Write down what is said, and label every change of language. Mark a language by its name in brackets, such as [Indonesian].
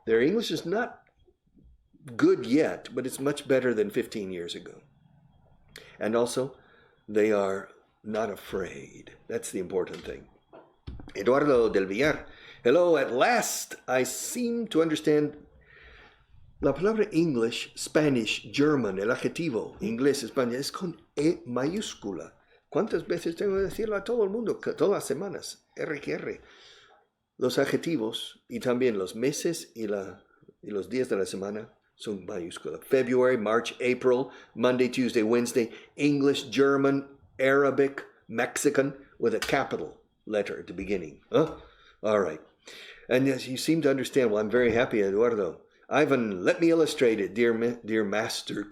[English] Their English is not good yet, but it's much better than 15 years ago. And also, they are not afraid. That's the important thing. Eduardo del Villar. Hello, at last I seem to understand [Spanish] La palabra English, Spanish, German, el adjetivo, inglés, español, es con E mayúscula. ¿Cuántas veces tengo que decirlo a todo el mundo? Todas las semanas. R. Los adjetivos y también los meses y los días de la semana son mayúsculas. [English] February, March, April, Monday, Tuesday, Wednesday, English, German, Arabic, Mexican, with a capital letter at the beginning. Huh? All right. And yes, you seem to understand. Well, I'm very happy, Eduardo. Ivan, let me illustrate it, dear master.